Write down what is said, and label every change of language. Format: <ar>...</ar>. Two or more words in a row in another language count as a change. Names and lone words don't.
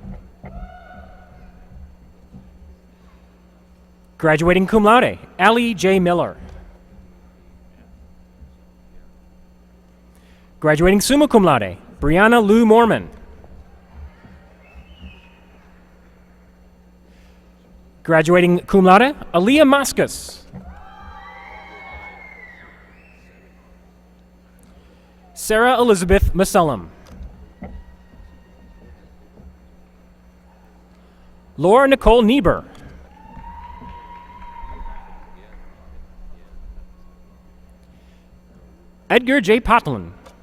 <en>Graduating</en> <la>cum laude,</la> <en>Allie J. Miller. Graduating</en> <la>summa cum laude,</la> <en>Brianna Lou Mormon. Graduating</en> <la>cum laude,</la> <en>Aaliyah Mascus. Sarah Elizabeth Masellam. Laura Nicole Niebuhr. Edgar J. Potlin.</en>